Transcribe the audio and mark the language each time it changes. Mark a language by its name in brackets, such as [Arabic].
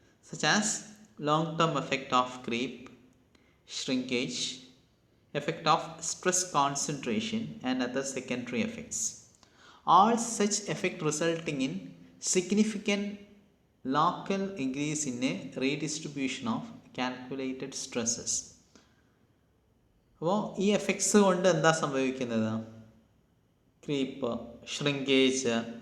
[English] Such as long term effect of creep, shrinkage, effect of stress concentration and other secondary effects. All such effect resulting in significant local increase in a redistribution of calculated stresses. [Malayalam] അപ്പോൾ ഈ effects കൊണ്ട് എന്താ സംഭവിക്കുന്നത്? Creep, shrinkage,